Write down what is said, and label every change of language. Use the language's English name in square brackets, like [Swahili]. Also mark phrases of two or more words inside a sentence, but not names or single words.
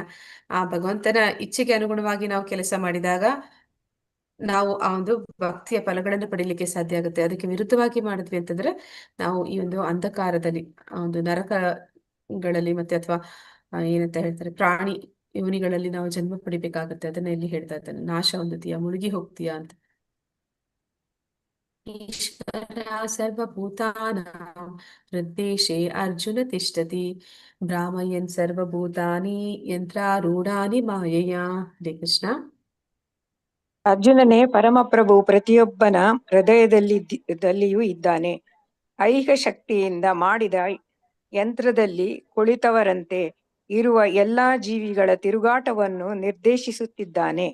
[Kannada] ಆ ಭಗವಂತನ ಇಚ್ಛೆಗೆ ಅನುಗುಣವಾಗಿ ನಾವು ಕೆಲಸ ಮಾಡಿದಾಗ ನಾವು ಆ ಒಂದು ಭಕ್ತಿಯ ಫಲಗಳನ್ನು ಪಡಿಲಿಕ್ಕೆ ಸಾಧ್ಯ ಆಗುತ್ತೆ. ಅದಕ್ಕೆ ವಿರುದ್ಧವಾಗಿ ಮಾಡಿದ್ವಿ ಅಂತಂದ್ರೆ ನಾವು ಈ ಒಂದು ಅಂಧಕಾರದಲ್ಲಿ, ಆ ಒಂದು ನರಕಗಳಲ್ಲಿ ಮತ್ತೆ ಅಥವಾ ಏನಂತ ಹೇಳ್ತಾರೆ ಪ್ರಾಣಿ ಯೋನಿಗಳಲ್ಲಿ ನಾವು ಜನ್ಮ ಪಡಿಬೇಕಾಗತ್ತೆ. ಅದನ್ನ ಇಲ್ಲಿ ಹೇಳ್ತಾ ಇದ್ದಾನೆ, ನಾಶ ಹೊಂದುತ್ತೀಯ, ಮುಳುಗಿ ಹೋಗ್ತೀಯಾ ಅಂತ. [Sanskrit] ಈಶ್ವರ ಸರ್ವಭೂತಾನಾಂ ಹೃದ್ದೇಶೇ ಅರ್ಜುನ ತಿಷ್ಠತಿ ಭ್ರಾಮಯನ್ ಸರ್ವಭೂತಾನಿ ಯಂತ್ರಾರೂಢಾನಿ ಮಾಯೆಯ. ಹರೇ ಕೃಷ್ಣ. [Kannada] ಅರ್ಜುನನೇ ಪರಮಪ್ರಭು ಪ್ರತಿಯೊಬ್ಬನ ಹೃದಯದಲ್ಲಿಯೂ ಇದ್ದಾನೆ. ಐಹಿಕ ಶಕ್ತಿಯಿಂದ ಮಾಡಿದ ಯಂತ್ರದಲ್ಲಿ ಕುಳಿತವರಂತೆ ಇರುವ ಎಲ್ಲಾ ಜೀವಿಗಳ ತಿರುಗಾಟವನ್ನು ನಿರ್ದೇಶಿಸುತ್ತಿದ್ದಾನೆ.